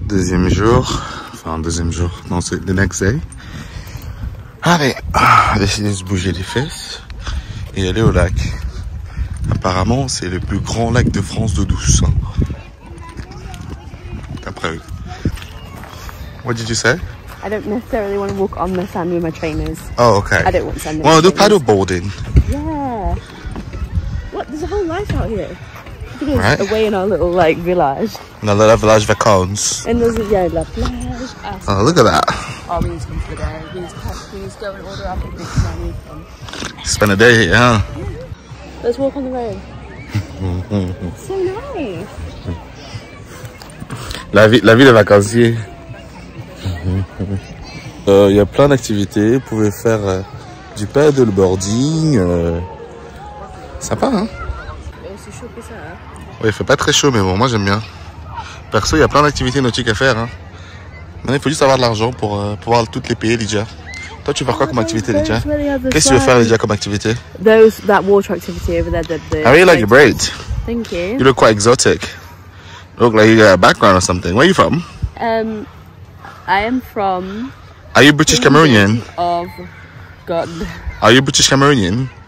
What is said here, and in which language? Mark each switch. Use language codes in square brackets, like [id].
[fr] Deuxième jour, non c'est [en] the next day. [fr] Allez, on a décidé de se bouger les fesses et aller au lac. Apparemment, c'est le plus grand lac de France d'eau douce. D'après eux. [en] What did you say? I don't necessarily want to walk on the sand with my trainers. Oh, okay. I don't want sand. Want to do paddle boarding? Yeah. What? There's a whole life out here. Look at us Right. away in our little like village. [fr] No, la village vacances. [en] And there's [fr] la plage. [en] Oh, look at that. Oh, we need to come to the day. We need to go and order our picnics and we need to come. Spend a day here, huh? Let's walk on the road. So nice. [fr] La vie de vacancier. Il y a plein d'activités. Vous pouvez faire du paddleboarding. Sympa, hein? C'est chaud que ça. Ouais, il fait pas très chaud, mais bon, moi j'aime bien. Perso, il y a plein d'activités nautiques à faire. Hein. Maintenant, il faut juste avoir de l'argent pour pouvoir toutes les payer, Lydia. Toi, tu veux faire quoi comme activité, Lydia? Qu'est-ce que tu veux faire, Lydia, comme activité? [en] That water activity over there. I really like your braids. Thank you. You look quite exotic. You look like you got a background or something. Where are you from? I am from. Are you British Cameroonian? Of God. Are you British Cameroonian?